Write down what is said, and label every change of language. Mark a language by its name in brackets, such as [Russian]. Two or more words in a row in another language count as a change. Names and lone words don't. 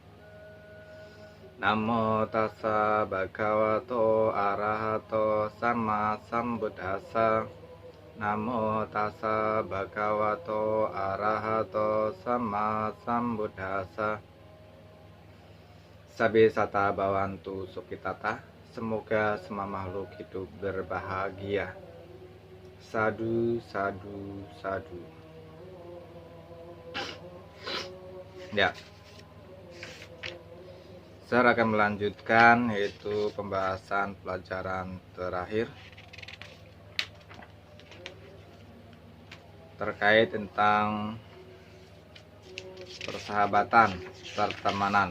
[Pali] Namo Tassa Bhagavato Arahato Samma Sambuddhassa Namo Tassa Bhagavato Arahato Samma Sambuddhassa. Sabe sata bawantu sukitata. [Indonesian] Semoga semua makhluk hidup berbahagia. [Pali] Sadu, sadu, sadu. [Indonesian] Ya. Saya akan melanjutkan yaitu pembahasan pelajaran terakhir terkait tentang persahabatan, pertemanan.